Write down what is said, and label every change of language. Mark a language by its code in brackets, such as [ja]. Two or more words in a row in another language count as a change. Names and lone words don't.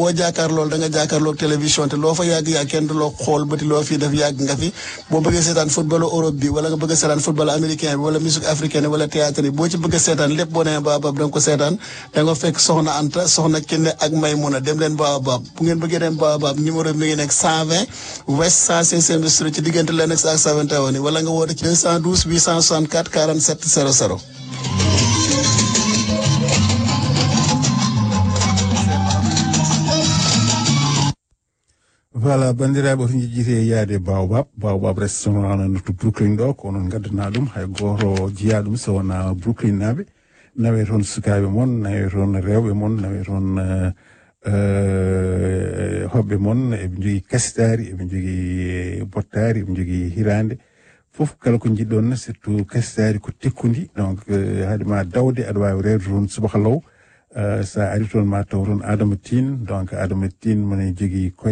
[wo] boo jaakaar loolu da nga jaakaarloog télévision te loo fa yàgg kenn du loo xool bëti loo fii def yàgg nga fi boo bëggee seetaan football Europe bi wala nga bëgg a seetaan [fr] football américain [wo] bi wala [fr] musique africaine [wo] wala théâtre yi boo ci bëgg a seetaan lépp boo nee Baobab da nga ko seetaan da nga fekk soxna Anta soxna Kine ak Maymuna dem leen Baobab bu ngeen bëggee dem Baobab numéro bi mi ngi nekk 120 West 105e Street ci diggante Lennox ak Saventown wala nga woote ci 212 864 47 00. [ff] voilà bandiraɓe oto jejjite yaade Baobab restaurant no to Brooklyn ɗo ko onon gaddana ɗum hay goto jiya ɗum so wona Brooklyn naaɓe nawe toon sukaɓe moon nawe toon rewɓe moon nawe toon hoɓɓe moon eɓe jogui kasitari eɓe jogui bottari eɓe jogui hirande foof kala ko jiɗɗon surtout kasitari ko tekkundi donc haadema dawde aɗa wawi rewde toon subaka law sa ari toon ma taw toon Adama Tine donc Adama Tine mone jogui